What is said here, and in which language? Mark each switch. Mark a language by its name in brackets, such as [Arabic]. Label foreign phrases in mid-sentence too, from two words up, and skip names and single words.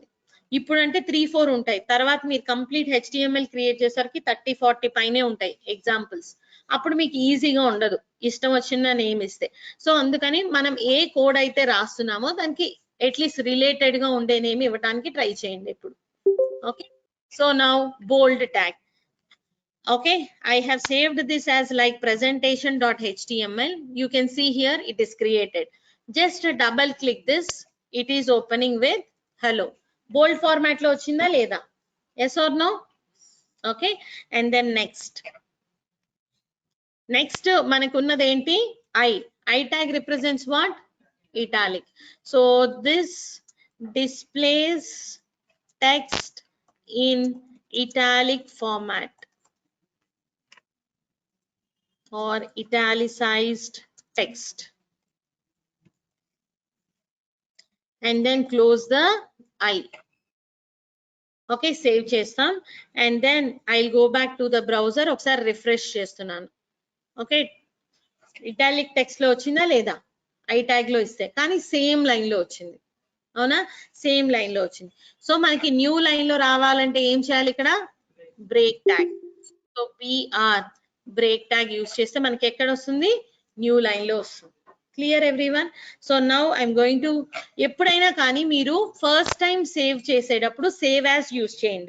[Telugu] ఇప్పుడు అంటే 3-4 ఉంటాయి, తర్వాత మీరు [English] complete HTML create [Telugu] చేసరికి 30-40 పైనే ఉంటాయి ఎగ్జాంపుల్స్. అప్పుడు మీకు ఈజీగా ఉండదు ఇష్టం వచ్చిన నేమ్ ఇస్తే. సో అందుకని మనం ఏ కోడ్ అయితే రాస్తున్నామో దానికి [English] at least related [Telugu] గా ఉండే నేమ్ ఇవ్వడానికి ట్రై చేయండి ఇప్పుడు. [English] Okay, so now bold tag. Okay, I have saved this as like presentation.html. You can see here it is created. Just double click this, it is opening with hello. Bold format [Telugu] లో వచ్చిందా లేదా? [English] Yes or no? Okay, and then next [Telugu] మనకున్నది ఏంటి? [English] I tag represents what? Italic. So this displays text in italic format or italicized text, and then close the I. Okay, save chestam, and then I'll go back to the browser. [Telugu] ఒక్కసారి refresh చేస్తున్నాను. [English] Okay, italic text [Telugu] లో వచ్చిందా లేదా? [English] I tag [Telugu] లో ఇస్తే కానీ [English] same line [Telugu] లో వచ్చింది, అవునా? [English] same line [Telugu] లో వచ్చింది. సో మనకి [English] new line [Telugu] లో రావాలంటే ఏం చేయాలి? ఇక్కడ బ్రేక్ ట్యాగ్. [English] so BR break tag use [Telugu] చేస్తే మనకి ఎక్కడ వస్తుంది? [English] new line [Telugu] లో వస్తుంది. [English] clear everyone? so now I'm going to, [Telugu] ఎప్పుడైనా కానీ మీరు [English] first time save [Telugu] చేసేటప్పుడు [English] save as use [Telugu] చేయండి.